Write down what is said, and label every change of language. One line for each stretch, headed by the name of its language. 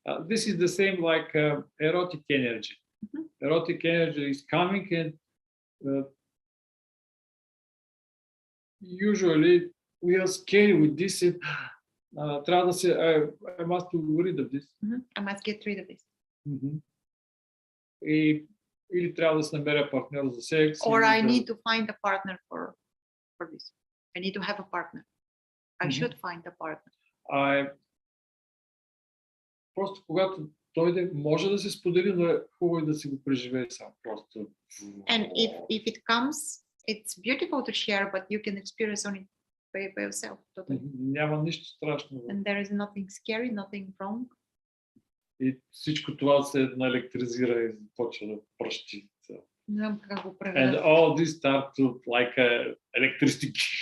English: This is the same like erotic energy. Mhm. Erotic energy is coming, and usually we are scared with this. And,
Bulgarian: трябва да се,
English: I must get rid of this. I must get rid of this.
Bulgarian: Или трябва да се намеря партньор за секс.
English: Or I
Bulgarian: да...
English: need to find a partner for this. I need to have a partner. I should find a partner.
Bulgarian: Просто когато дойде, може да се сподели, но е хубаво да си го преживее сам. Просто.
English: And if it comes, it's beautiful to share, but you can experience on it by yourself. Totally.
Bulgarian: Няма нищо страшно.
English: And there is nothing scary, nothing wrong.
Bulgarian: И всичко това се наелектризира и почва да пръщи. Не знам как го
English: And
Bulgarian: преведа.
English: all this start to like electricity.